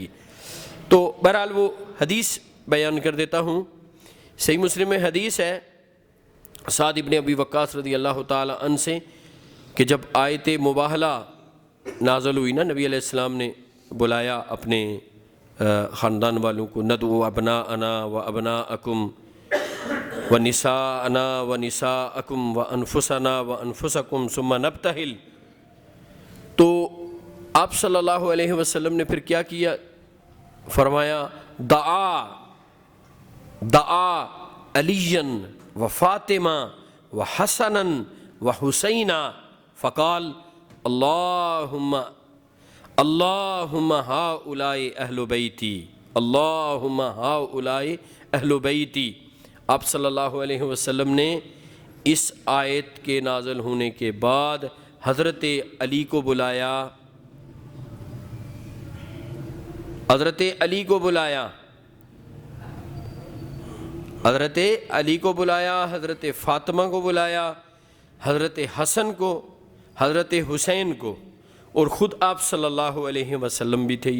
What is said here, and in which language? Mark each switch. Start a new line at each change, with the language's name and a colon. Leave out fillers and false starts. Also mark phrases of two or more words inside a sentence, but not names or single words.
Urdu: تو بہرحال وہ حدیث بیان کر دیتا ہوں۔ صحیح مسلم میں حدیث ہے سعد بن ابی وقاص
Arabic: رضی اللہ تعالی عنہ
Urdu: سے کہ جب آیت مباہلہ نازل ہوئی نا، نبی
Arabic: علیہ السلام
Urdu: نے بلایا اپنے خاندان والوں کو،
Arabic: ندعو ابناءنا و ابناءکم و نساءنا و نساءکم و انفسنا و انفسکم ثم نبتہل،
Urdu: تو آپ
Arabic: صلی اللہ علیہ وسلم
Urdu: نے پھر کیا کیا؟
Arabic: فرمایا دعا علی و فاطمہ و حسنا و حسینا فقال اللہم ہؤلاء اہل بیتی، اللہم ہؤلاء اہل بیتی۔
Urdu: آپ
Arabic: صلی اللہ علیہ وسلم
Urdu: نے اس آیت کے نازل ہونے کے بعد حضرت علی کو بلایا، حضرت علی کو بلایا، حضرت علی کو بلایا، حضرت فاطمہ کو بلایا، حضرت حسن کو، حضرت حسین کو، اور خود آپ
Arabic: صلی اللہ علیہ وسلم
Urdu: بھی تھے۔